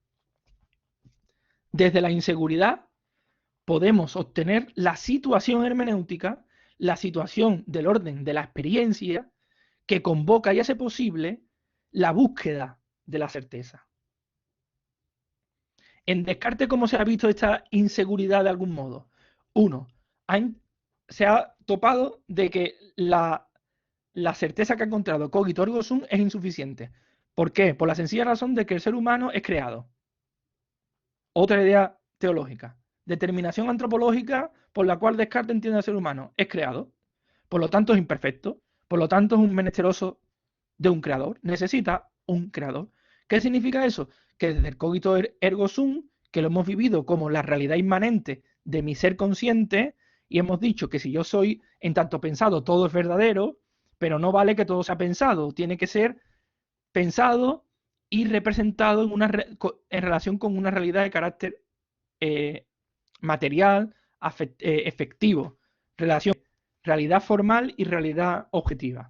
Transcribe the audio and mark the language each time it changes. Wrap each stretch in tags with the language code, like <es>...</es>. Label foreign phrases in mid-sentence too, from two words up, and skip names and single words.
<es>Desde la inseguridad podemos obtener la situación hermenéutica, la situación del orden de la experiencia, que convoca y hace posible la búsqueda de la certeza. En Descartes, ¿cómo se ha visto esta inseguridad de algún modo? Uno, se ha topado de que la certeza que ha encontrado</es> <la>cogito ergo sum</la> <es>es insuficiente. ¿Por qué? Por la sencilla razón de que el ser humano es creado. Otra idea teológica. Determinación antropológica por la cual Descartes entiende al ser humano. Es creado. Por lo tanto es imperfecto. Por lo tanto es un menesteroso de un creador. Necesita un creador. ¿Qué significa eso? Que desde el</es> <la>cogito ergo sum,</la> <es>que lo hemos vivido como la realidad inmanente de mi ser consciente, y hemos dicho que si yo soy en tanto pensado, todo es verdadero, pero no vale que todo sea pensado. Tiene que ser pensado y representado en relación con una realidad de carácter material, efectivo, realidad formal y realidad objetiva.</es>